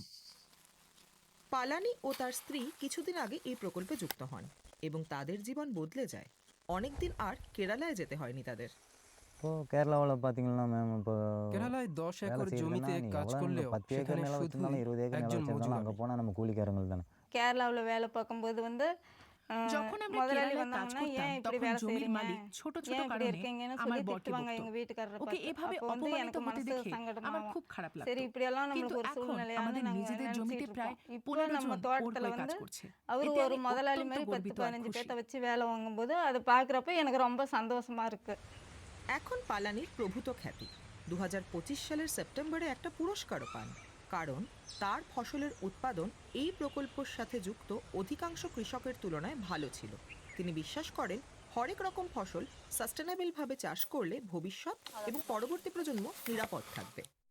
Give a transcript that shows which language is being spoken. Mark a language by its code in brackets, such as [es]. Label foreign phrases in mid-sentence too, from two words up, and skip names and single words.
[bn] পালানি ও তার স্ত্রী কিছুদিন আগে এই প্রকল্পে যুক্ত হন এবং তাদের জীবন বদলে যায়। অনেকদিন আর কেরালায় যেতে হয়নি তাদের। কেরালায় 10 একর জমিতে কাজ করলেও সেখানে শুধু একজন মজুর। [ta] கேரளாவில் வேலை பார்க்கும்போது [bn] যখন আমরা কেরালায় কাজ করতাম তখন জমির মালিক ছোট ছোট কারণে আমার বরকে বকতো। ওকে এভাবে অপমানিত হতে দেখে আমার খুব খারাপ লাগতো। কিন্তু এখন আমাদের নিজেদের জমিতে প্রায় 15 জন ওর হয়ে কাজ করছে। [ta] அவர் ஒரு முதலாளி மாதிரி 10-15 பேர்த்த வச்சு வேலை வாங்கும்போது அதை பார்க்குறப்ப எனக்கு ரொம்ப சந்தோஷமா இருக்கு। [bn] এখন পালানির প্রভূত খ্যাতি। 2025 সালের সেপ্টেম্বরে একটা পুরস্কারও পান, কারণ তার ফসলের উৎপাদন এই প্রকল্পের সাথে যুক্ত অধিকাংশ কৃষকের তুলনায় ভালো ছিল। তিনি বিশ্বাস করেন হরেক রকম ফসল সাস্টেনেবলভাবে চাষ করলে ভবিষ্যৎ এবং পরবর্তী প্রজন্ম নিরাপদ থাকবে।